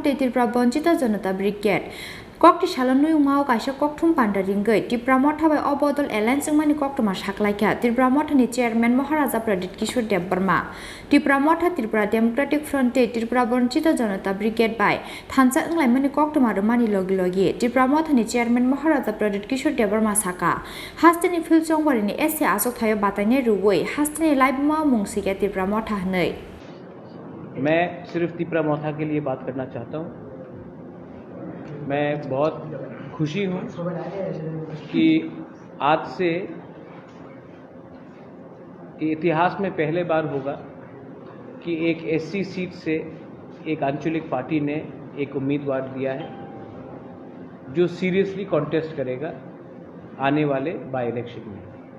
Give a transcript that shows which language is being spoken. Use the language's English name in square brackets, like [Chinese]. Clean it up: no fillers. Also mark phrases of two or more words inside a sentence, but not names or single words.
[Kok Borok] त्रिपुरा वंचित जनता ब्रिगेड कक्ति सालनु उमाव कायसा कक्थुम पान्डारिंगै त्रिपुरा मथाबाय अबदल एलायन्स मानि कक्टमा साखलायखा त्रिपुरा मथानि चेयरमैन महाराजा प्रदीप किशोर देबबर्मा त्रिपुरा मथा त्रिपुरा डेमोक्रेटिक फ्रन्ट त्रिपुरा वंचित जनता ब्रिगेड बाय थानसा इंलायमानि कक्टमा रमानि लगी लगी त्रिपुरा मथानि चेयरमैन महाराजा प्रदीप किशोर देबबर्मा साका हास्टेनि फिलचंबारिनि एसे आसक थायो बातायनाय रुवै हास्टेनि लाइबमा मुंसिके त्रिपुरा मथा हनै। [Hindi] मैं सिर्फ त्रिपुरा मथा के लिए बात करना चाहता हूँ। मैं बहुत खुशी हूँ कि आज से इतिहास में पहले बार होगा कि एक [English] SC seat [Hindi] से एक आंचलिक पार्टी ने एक उम्मीदवार दिया है जो [English] seriously contest [Hindi] करेगा आने वाले [English] by election [Hindi] में।